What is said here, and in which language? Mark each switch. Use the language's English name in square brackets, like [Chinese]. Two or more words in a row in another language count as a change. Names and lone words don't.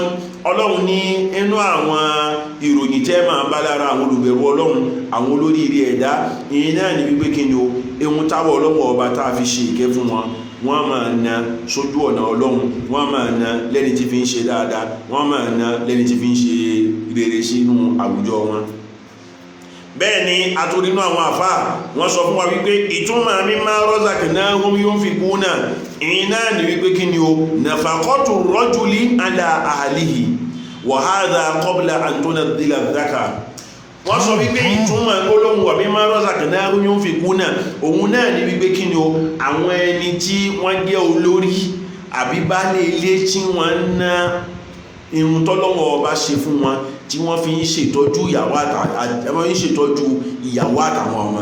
[Yoruba] Ọlọ́run ní inú àwọn ìròyìn tẹ́ máa bá lára àwọn olùbẹ̀rù Ọlọ́run, àwọn olóríire ẹ̀dá, ìyẹn náà ní wípé kí ni o ehun táwọ̀ Ọlọ́run ọba tá a fi ṣe ìkẹ́ fún wọn, wọ́n máa ná sójú ọ̀nà Ọlọ́run, wọ́n máa ná lẹ́ni tí fi ń ṣe dáadáa, wọ́n máa ná lẹ́ni tí fi ń ṣe rere sínú àwùjọ wọn. bẹ́ẹ̀ ni atúrínú àwọn àfáà wọ́n sọ fún wa wípé ìtumọ̀ [Arabic] مما رزقناهم ينفقون [Yoruba] ìyìn náà ní wípé kí ni o [Arabic] نفقة الرجل على أهله وهذا قبل أن تنزل ذاك. [Yoruba] wọ́n sọ wípé ìtumọ̀ gbólóhùn wa [Arabic] مما رزقناهم ينفقون [Yoruba] òun náà ní wípé kí ni o àwọn ẹni tí wọ́n jẹ́ olórí àbí baálé ilé tí wọ́n ń ná irun tọ́lọ́wọ́ ọba ṣe fún wọn tí wọ́n fi ń ṣètọ́jú ìyàwó àtàwọn ọmọ.